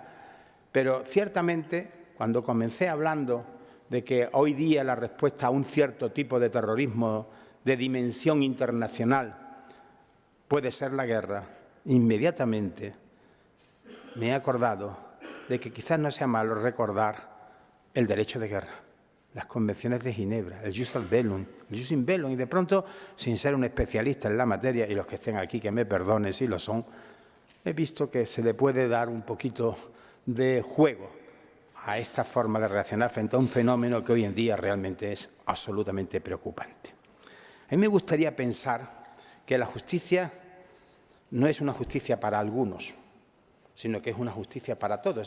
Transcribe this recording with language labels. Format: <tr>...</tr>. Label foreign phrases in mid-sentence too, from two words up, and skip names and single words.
<es>Pero ciertamente, cuando comencé hablando de que hoy día la respuesta a un cierto tipo de terrorismo de dimensión internacional puede ser la guerra, inmediatamente me he acordado de que quizás no sea malo recordar el derecho de guerra, las convenciones de Ginebra, el</es> <la>jus ad bellum,</la> <es>el</es> <la>jus in bellum,</la> <es>y de pronto, sin ser un especialista en la materia, y los que estén aquí que me perdonen si lo son, he visto que se le puede dar un poquito de juego a esta forma de reaccionar frente a un fenómeno que hoy en día realmente es absolutamente preocupante. A mí me gustaría pensar que la justicia no es una justicia para algunos, sino que es una justicia para todos.</es>